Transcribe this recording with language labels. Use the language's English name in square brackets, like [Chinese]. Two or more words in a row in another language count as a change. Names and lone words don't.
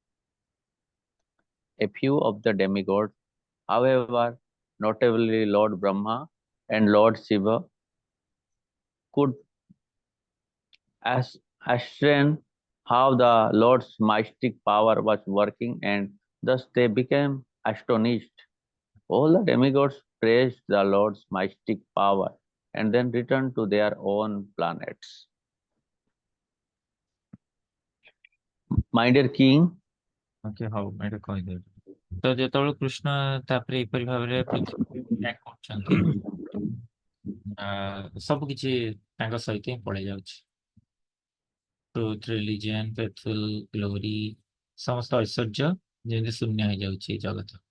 [English] A few of the demigods, however, notably Lord Brahma and Lord Shiva, could ascertain how the Lord's mystic power was working, and thus they became astonished. All the demigods praised the Lord's mystic power and then returned to their own planets. My dear king, [Odia] ଓକେ ହଉ ଏଇଟା କହିଦେବି ତ ଯେତେବେଳେ କୃଷ୍ଣ ତାପରେ ଏପରି ଭାବରେ ପୃଥିବୀ ତ୍ୟାଗ କରୁଛନ୍ତି ସବୁ କିଛି ତାଙ୍କ ସହିତ ହିଁ ପଳେଇ ଯାଉଛି [English] truth religion faithful glory [Odia] ସମସ୍ତ ଐଶ୍ୱର୍ଯ୍ୟ ଯେମିତି ଶୂନ୍ୟ ହେଇଯାଉଛି ଏଇ ଜଗତ